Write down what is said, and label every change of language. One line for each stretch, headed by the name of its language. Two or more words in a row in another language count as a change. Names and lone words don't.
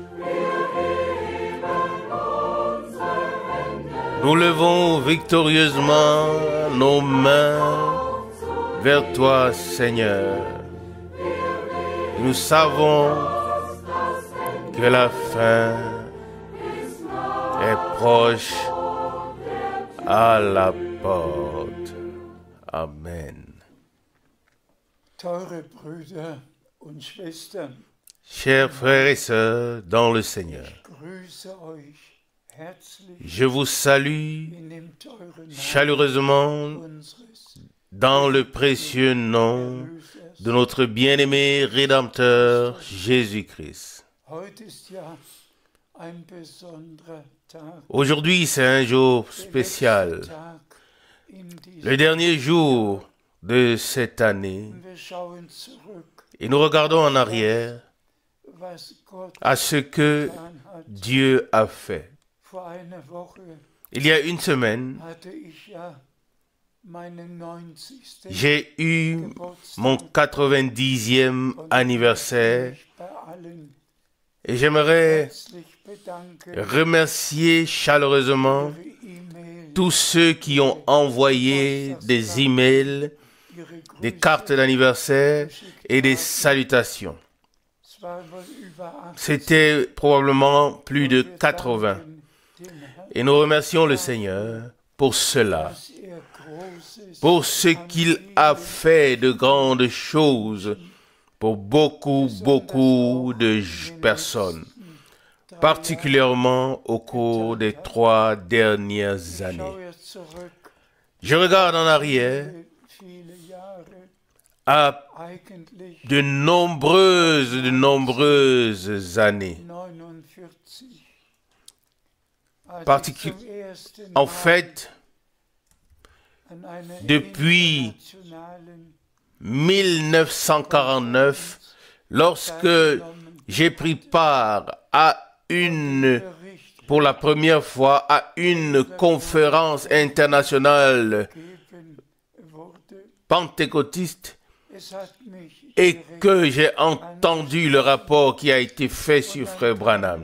French: Nous levons victorieusement nos mains vers toi, Seigneur. Nous savons que la fin est proche, à la porte. Amen.
German: Teure Brüder und Schwestern,
French: Chers frères et sœurs dans le Seigneur,
German: ich grüße euch herzlich
French: je vous salue
German: in dem teuren Namen
French: chaleureusement
German: unseres
French: dans le précieux nom de notre bien-aimé Rédempteur Jésus-Christ.
German: Heute ist ja ein besonderer Tag,
French: Aujourd'hui, c'est un jour
German: der
French: spécial,
German: letzte Tag in diesem
French: le dernier jour de cette année,
German: Wir schauen zurück,
French: et nous regardons en arrière
German: was Gott
French: à ce que
German: getan hat.
French: Dieu a fait.
German: Vor einer Woche
French: Il y a une semaine,
German: hatte ich ja meinen 90.
French: j'ai eu
German: Geburtstag
French: mon 90e
German: und
French: anniversaire
German: ich bei allen
French: et j'aimerais
German: herzlich bedanken
French: remercier chaleureusement
German: für ihre E-Mail,
French: tous ceux qui ont envoyé des emails,
German: ihre
French: des
German: Grüße.
French: cartes d'anniversaire et des salutations.
German: Es war wohl über 80.
French: C'était probablement plus de
German: Wir
French: 80.
German: danken dem Herrn,
French: Et nous remercions le Seigneur pour cela,
German: dass Großes
French: pour ce qu'il a fait de grandes choses pour beaucoup de personnes, particulièrement au cours des 3 dernières années.
German: schaue jetzt zurück,
French: Je regarde en arrière
German: viele Jahre,
French: à
German: eigentlich
French: de nombreuses années.
German: 49,
French: En fait, depuis 1949, lorsque j'ai pris part pour la première fois à une conférence internationale pentecôtiste et que j'ai entendu le rapport qui a été fait sur Frère Branham.